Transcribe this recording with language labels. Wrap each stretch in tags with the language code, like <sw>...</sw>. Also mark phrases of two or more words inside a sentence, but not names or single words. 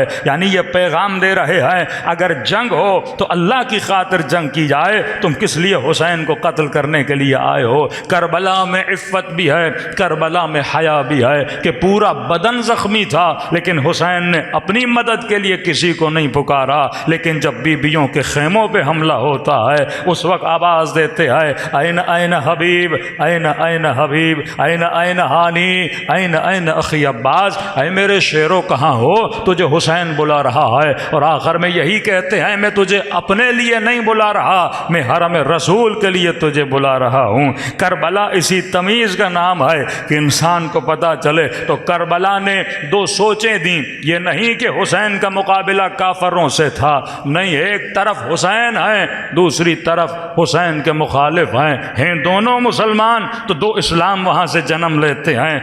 <ur>یعنی یہ پیغام دے رہے ہیں اگر جنگ ہو تو اللہ کی خاطر جنگ کی جائے، تم کس لیے حسین کو قتل کرنے کے لیے آئے ہو؟ کربلا میں عفت بھی ہے، کربلا میں حیا بھی ہے کہ پورا بدن زخمی تھا لیکن حسین نے اپنی مدد کے لیے کسی کو نہیں پکارا، لیکن جب بیویوں کے خیموں پہ حملہ ہوتا ہے اس وقت آواز دیتے ہیں،</ur> <ar>این این حبیب، این این حبیب، این این ہانی، این این اخی عباس،</ar> <ur>اے میرے شیرو کہاں ہو؟ تجھے حسین بلا رہا ہے، اور آخر میں یہی کہتے ہیں، میں تجھے اپنے لیے نہیں بلا رہا، میں حرم رسول کے لیے تجھے بلا رہا ہوں۔ کربلا اسی تمیز کا نام ہے کہ انسان کو پتہ چلے۔ تو کربلا نے 2 سوچیں دیں، یہ نہیں کہ حسین کا مقابلہ کافروں سے تھا، نہیں، ایک طرف حسین ہے، دوسری طرف حسین کے مخالف ہیں دونوں مسلمان، تو 2 اسلام وہاں سے جنم لیتے ہیں۔</ur>